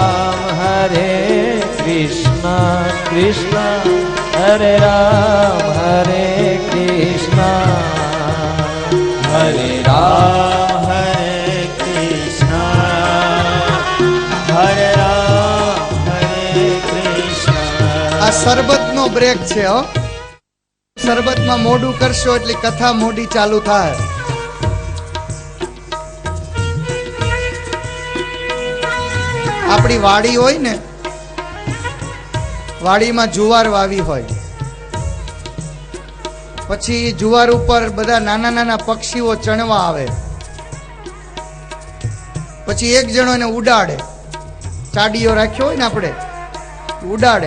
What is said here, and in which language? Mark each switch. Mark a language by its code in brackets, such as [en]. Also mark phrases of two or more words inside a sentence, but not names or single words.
[sa] हरे कृष्ण, कृष्ण हरे राम हरे कृष्ण, हरे राम हरे कृष्ण, हरे राम हरे कृष्ण. [gu] આ શરબતનો બ્રેક છે હો. શરબતમાં મોઢું કરશો એટલે કથા મોઢી ચાલુ થાય. આપણી વાડી હોય ને, વાડીમાં જુવાર વાવી હોય, પછી જુવાર ઉપર બધા નાના નાના પક્ષીઓ ચણવા આવે, પછી એક જણો એને ઉડાડે, ચાડીઓ રાખ્યો હોય ને આપણે, ઉડાડે.